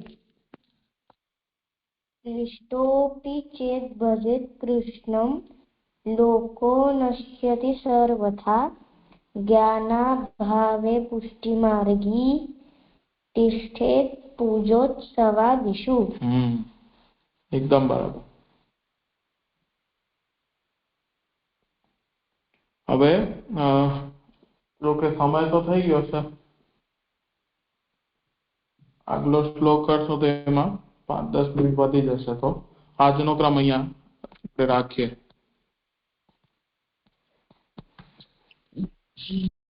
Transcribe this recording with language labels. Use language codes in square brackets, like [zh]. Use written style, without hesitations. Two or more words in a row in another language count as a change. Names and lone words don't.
[sa] क्लिष्टोऽपि चेत् भजेत् कृष्णं लोको नश्यति सर्वथा ज्ञानाभावे पुष्टिमार्गी तिष्ठेत् पूजोत्सवादिषु। [hi] एकदम बराबर। [gu] હવે જો કે સમય તો થઈ ગયો છે આગલો શ્લોક કરશો તો એમાં 5-10 મિનિટ વધી જશે તો આજનો ક્રમ અહીંયા રાખીએ।